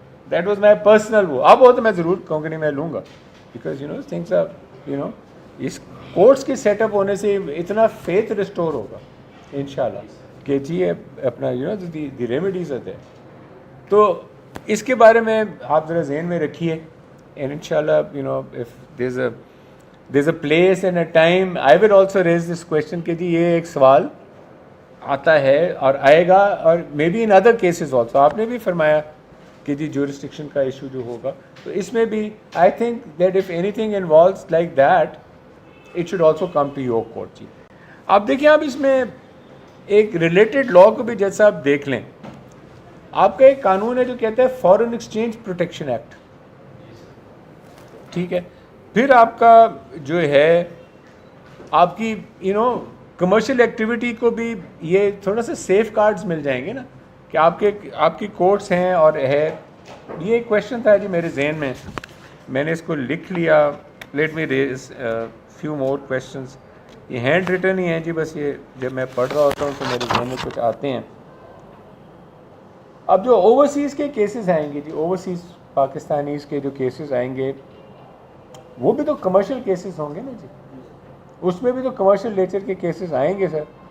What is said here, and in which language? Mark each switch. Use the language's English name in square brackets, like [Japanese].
[English] that was my personal [Urdu] وہ. اب ہو تو میں ضرور کہوں کہ نہیں میں لوں گا, [English] because things are [Urdu] اس courts کے سیٹ اپ ہونے سے اتنا فیتھ ریسٹور ہوگا انشاءاللہ کہ جی اپنا دی ریمیڈیز آتے ہیں. تو اس کے بارے میں آپ ذرا ذہن میں رکھیے. [English] And inshallah, if there's a place and a time, I will also raise this question [Urdu] کہ جی یہ ایک سوال آتا ہے اور آئے گا, [English] اور maybe in other cases also. [Urdu] آپ نے بھی فرمایا کہ جی جورسڈکشن کا ایشو جو ہوگا. تو اس میں بھی [English] I think that if anything involves like that it should also come to your court. [Urdu] جی آپ دیکھیں, آپ اس میں ایک ریلیٹڈ لا کو بھی جج صاحب دیکھ لیں. آپ کا ایک قانون ہے جو کہتا ہے فارن ایکسچینج پروٹیکشن ایکٹ, ٹھیک ہے. پھر آپ کا جو ہے آپ کی کمرشل ایکٹیویٹی کو بھی یہ تھوڑا سا سیف گارڈز مل جائیں گے نا, کہ آپ کی کورٹس ہیں اور ہے. یہ ایک کویشچن تھا جی میرے ذہن میں نے اس کو لکھ لیا. [English] Let me raise few more questions. [Urdu] یہ ہینڈ ریٹن ہی ہیں جی, بس یہ جب میں پڑھ رہا ہوتا ہوں تو میرے ذہن میں کچھ آتے ہیں. اب جو اوورسیز کے کیسز آئیں گے جی, اوورسیز پاکستانیز کے جو کیسز آئیں گے وہ بھی تو کمرشل کیسز ہوں گے نا جی, اس میں بھی تو کمرشل نیچر کے کیسز آئیں گے سر.